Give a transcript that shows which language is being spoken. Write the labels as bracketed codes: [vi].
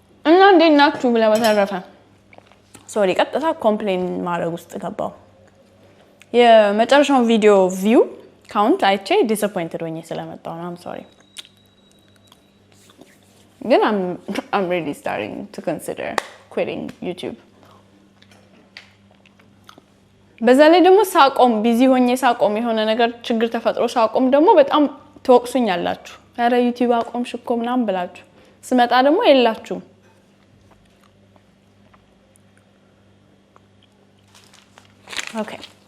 [am] እና እንዴት ናችሁ ብለ በተረፈ ሶሪ ቀጥታ ኮምፕሌን ማድረግ ውስጥ ገባው። የመጨረሻው ቪዲዮ ቪው ካውንት አይቼ ዲስአፖይንትድ ሆኜ ስለመጣው ነው። [en] I'm sorry. ግን I'm really starting to consider quitting YouTube. [am] በዛ ላይ ደግሞ ሳቆም ቢዚ ሆኜ ሳቆም የሆነ ነገር ችግር ተፈጥሮ ሳቆም ደግሞ በጣም ትወቅሱኛላችሁ። ኧረ YouTube አቆምሽ እኮ ምናምን ብላችሁ ስመጣ ደግሞ የላችሁም። Okay.